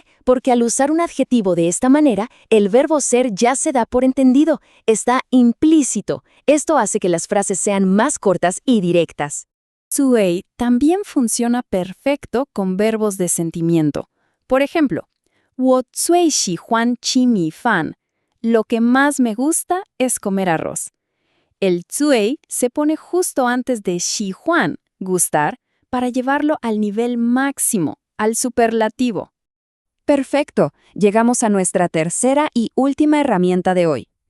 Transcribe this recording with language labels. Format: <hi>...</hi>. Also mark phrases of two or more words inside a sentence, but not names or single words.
<es>Porque al usar un adjetivo de esta manera, el verbo ser ya se da por entendido, está implícito. Esto hace que las frases sean más cortas y directas. Zui también funciona perfecto con verbos de sentimiento. Por ejemplo,</es> <zh>我最喜欢吃米饭.</zh> <es>Lo que más me gusta es comer arroz. El zui se pone justo antes de 喜欢, gustar, para llevarlo al nivel máximo, al superlativo. Perfecto, llegamos a nuestra tercera y última herramienta de hoy.</es>